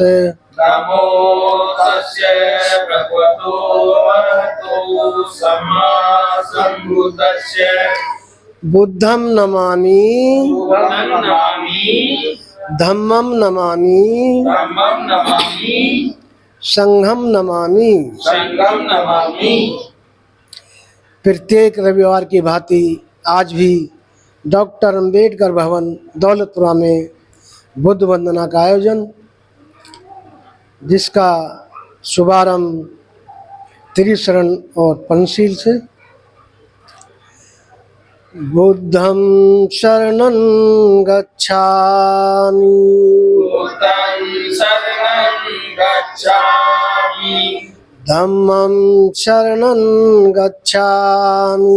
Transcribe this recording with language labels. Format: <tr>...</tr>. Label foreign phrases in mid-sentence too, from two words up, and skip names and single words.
<pi>नमो तस्य भगवतो अरहतो सम्मा सम्बुद्धस्य। बुद्धं नमामि बुद्धं नमामि धम्मं नमामि धम्मं नमामि संघं नमामि। संघं नमामि।</pi> <hi>प्रत्येक रविवार की भांति आज भी डॉक्टर अंबेडकर भवन दौलतपुरा में बुद्ध वंदना का आयोजन, जिसका शुभारंभ त्रिशरण और पंचशील से।</hi> <pi>बुद्धं शरणं गच्छामि, बुद्धं शरणं गच्छामि, धम्मं शरणं गच्छामि,</pi>